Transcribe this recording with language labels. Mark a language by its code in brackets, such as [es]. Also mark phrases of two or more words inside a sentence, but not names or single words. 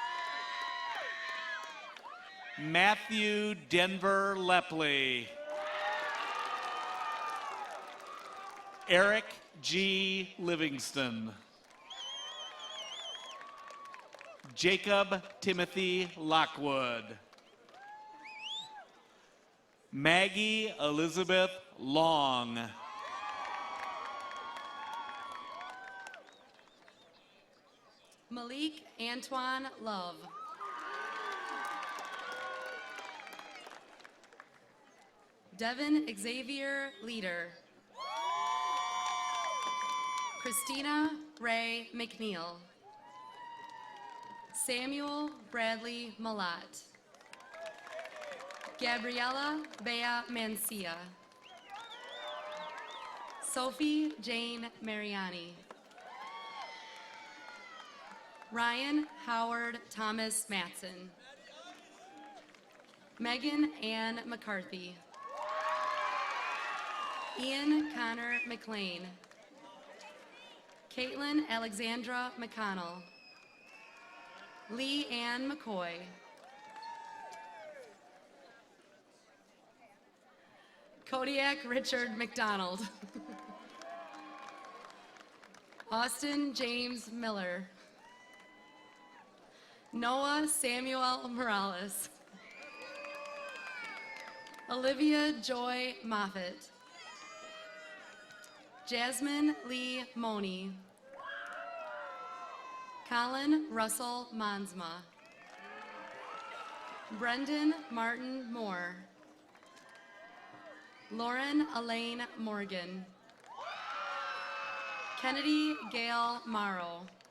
[en] Matthew Denver Lepley. Eric G. Livingston. Jacob Timothy Lockwood. Maggie Elizabeth Long. Malik Antoine Love. Devin Xavier Leader. Christina Ray McNeil. Samuel Bradley Malat. Gabriella Bea Mancia. Sophie Jane Mariani. Ryan Howard Thomas Matson. Megan Ann McCarthy. Ian Connor McLean. Caitlin Alexandra McConnell. Lee Ann McCoy. Kodiak Richard McDonald. Austin James Miller. Noah Samuel Morales. Olivia Joy Moffitt. Jasmine Lee Money. Colin Russell Monsma. Brendan Martin Moore. Lauren Elaine Morgan. Kennedy Gail Morrow.